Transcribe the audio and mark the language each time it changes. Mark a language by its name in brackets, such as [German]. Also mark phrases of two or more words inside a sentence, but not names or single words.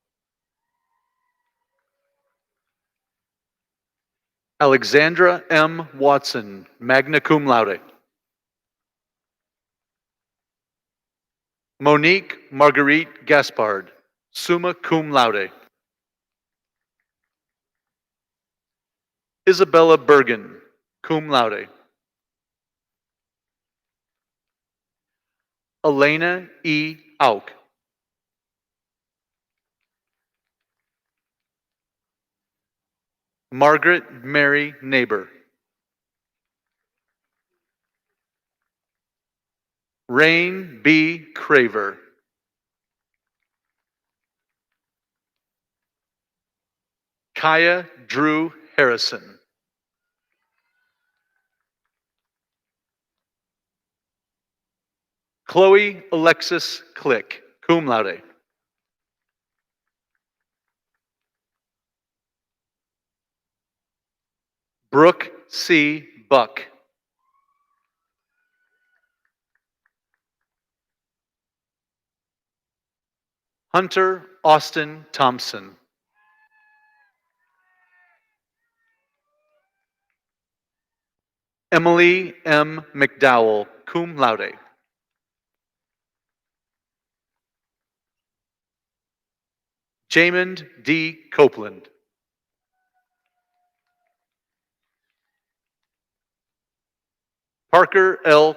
[English] Alexandra M. Watson, [Latin] magna cum laude. [English] Monique Marguerite Gaspard, [Latin] summa cum laude. [English] Isabella Bergen, [Latin] cum laude. [English] Elena E. Auk. Margaret Mary Neighbor. Rain B. Craver. Kaya Drew Harrison. Chloe Alexis Click, [Latin] cum laude. [English] Brooke C. Buck. Hunter Austin Thompson. Emily M. McDowell, [Latin] cum laude. [English] Jamond D. Copeland. Parker L.